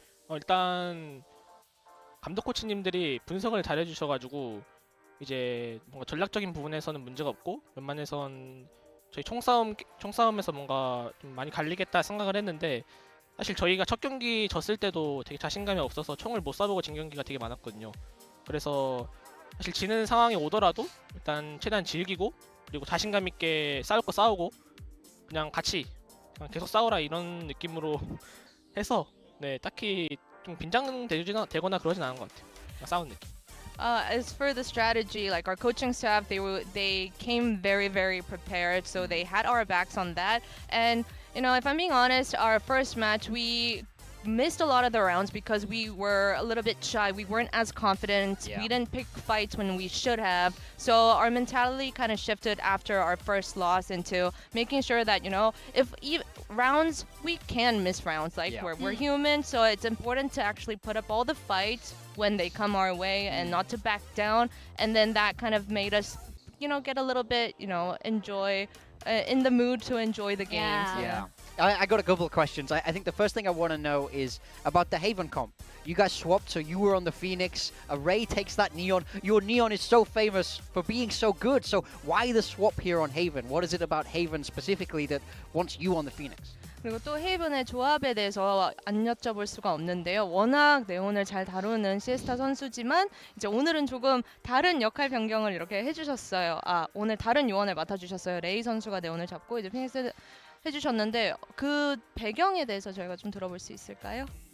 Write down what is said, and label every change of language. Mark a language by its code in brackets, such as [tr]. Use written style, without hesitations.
[ko] 일단 감독 코치님들이 분석을 잘 해주셔가지고 이제 뭔가 전략적인 부분에서는 문제가 없고 웬만해선 저희 총싸움에서 뭔가 좀 많이 갈리겠다 생각을 했는데 사실 저희가 첫 경기 졌을 때도 되게 자신감이 없어서 총을 못 쏴보고 진 경기가 되게 많았거든요. 그래서 사실 지는 상황이 오더라도 일단 최대한 즐기고 그리고 자신감 있게 싸울 거 싸우고 그냥 같이 그냥 계속 싸우라 이런 느낌으로 해서 네 딱히 좀 긴장되거나 그러진 않은 것 같아요. 그냥 싸우는 느낌. [en] As for the strategy, like our coaching staff, they came very, very prepared, so they had our backs on that. And you know, if I'm being honest, our first match we missed a lot of the rounds because we were a little bit shy. We weren't as confident. We didn't pick fights when we should have. So our mentality kind of shifted after our first loss into making sure that, you know, if rounds, we can miss rounds. Like we're human, so it's important to actually put up all the fights when they come our way and not to back down. And then that kind of made us, you know, get a little bit, you know, enjoy in the mood to enjoy the games. Yeah. I got a couple of questions. I think the first thing I want to know is about the Haven comp. You guys swapped, so you were on the Phoenix. Ray takes that Neon. Your Neon is so famous for being so good. So why the swap here on Haven? What is it about Haven specifically that wants you on the Phoenix? [ko] 그리고 또 헤이븐의 조합에 대해서 안 여쭤볼 수가 없는데요. 워낙 네온을 잘 다루는 시에스타 선수지만 이제 오늘은 조금 다른 역할 변경을 이렇게 해주셨어요. 오늘 다른 요원을 맡아주셨어요. 레이 선수가 네온을 잡고 이제 피닉스 해주셨는데 그 배경에 대해서 저희가 좀 들어볼 수 있을까요?